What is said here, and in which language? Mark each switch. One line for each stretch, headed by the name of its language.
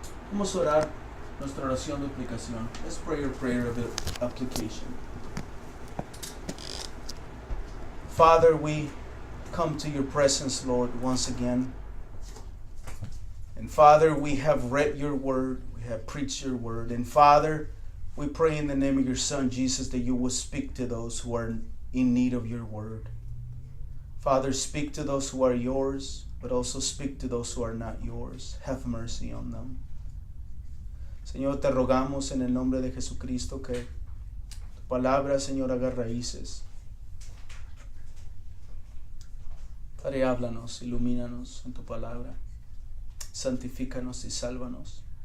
Spanish: Vamos a orar nuestra oración de aplicación.
English: Let's pray our prayer of application. Father, we come to your presence, Lord, once again. And Father, we have read your word. We have preached your word. And Father, we pray in the name of your Son, Jesus, that you will speak to those who are in need of your word. Father, speak to those who are yours, but also speak to those who are not yours. Have mercy on them.
Spanish: Señor, te rogamos en el nombre de Jesucristo que tu palabra, Señor, haga raíces. Padre, háblanos, ilumínanos en tu palabra. Santifícanos y sálvanos.